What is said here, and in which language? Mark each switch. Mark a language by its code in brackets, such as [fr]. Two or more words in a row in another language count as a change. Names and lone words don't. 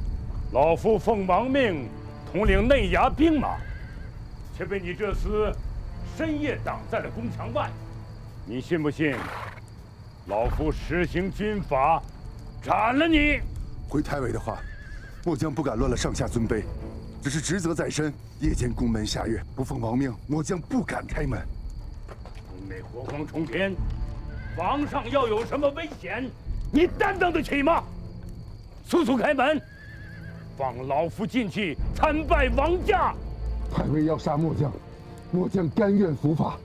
[zh] 老夫奉王命统领内衙兵马，却被你这厮深夜挡在了宫墙外。你信不信？老夫实行军法，斩了你！回太尉的话，末将不敢乱了上下尊卑，只是职责在身，夜间宫门下阅，不奉王命，末将不敢開門。宫內火光衝天，皇上要有什麼危險，你擔當得起嗎？速速開門，放老夫進去參拜王駕。太尉要殺末將，末將甘願伏法。